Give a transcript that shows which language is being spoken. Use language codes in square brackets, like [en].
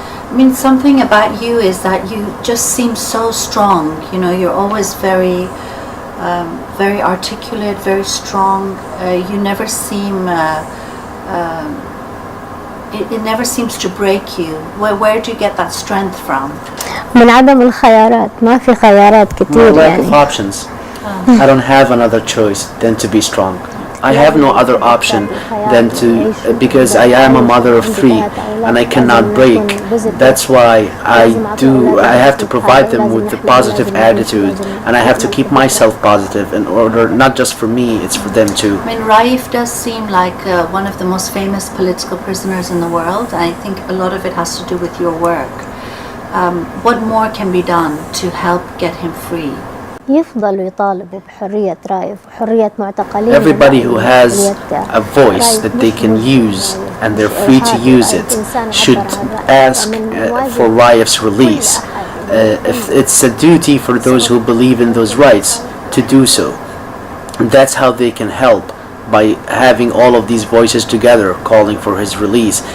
[en] I mean, something about you is that you just seem so strong. You know, you're always very very articulate, very strong. You never seem it never seems to break you. Where do you get that strength from? [ar] من عدم الخيارات، ما في خيارات كتير [en] lack [ar] يعني. [en] of options. I don't have another choice than to be strong. I have no other option than to, because I am a mother of 3 and I cannot break. That's why I have to provide them with the positive attitude, and I have to keep myself positive in order, not just for me, it's for them too. I mean, Raif does seem like one of the most famous political prisoners in the world. I think a lot of it has to do with your work. What more can be done to help get him free? [ar] يفضلوا يطالبوا بحرية رايف وحرية معتقلين. [en] Everybody who has a voice that they can use and they're free to use it should ask for Raif's release. If it's a duty for those who believe in those rights to do so. And that's how they can help, by having all of these voices together calling for his release.